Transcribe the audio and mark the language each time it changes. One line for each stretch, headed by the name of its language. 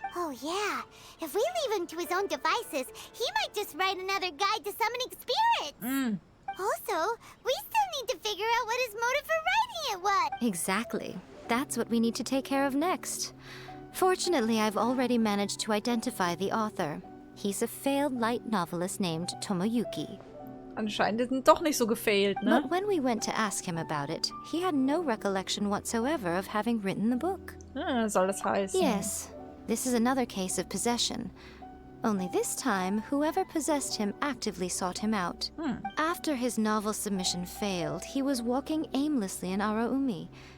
English: Oh yeah, if we leave him to his own devices, he might just write another guide to summoning spirits. Also, we still need to figure out what his motive for writing it was. Exactly. That's what we need to take care of next. Fortunately, I've already managed to identify the author. He's a failed light novelist named Tomoyuki.
German: Anscheinend ist doch nicht so gefailt, ne?
English: But when we went to ask him about it, he had no recollection whatsoever of having written the book.
German: Soll das heißen?
English: Yes. This is another case of possession. Only this time, whoever possessed him actively sought him out. After his novel submission failed, he was walking aimlessly in Araumi.